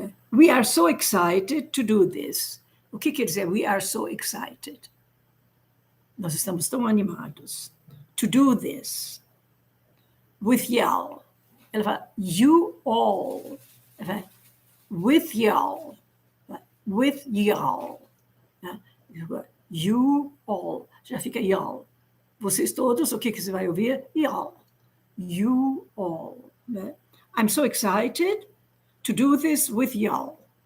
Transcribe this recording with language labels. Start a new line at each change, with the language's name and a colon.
English: We are so excited to do this.
Portuguese: O que quer dizer
English: we are so excited?
Portuguese: Nós estamos tão animados.
English: To do this. With y'all.
Portuguese: Ela fala, you all. Ela fala,
English: with y'all. With y'all. You all.
Portuguese: Já fica
English: y'all.
Portuguese: Vocês todos, o que você vai ouvir?
English: Y'all. You all. Né? I'm so excited to do this with y'all.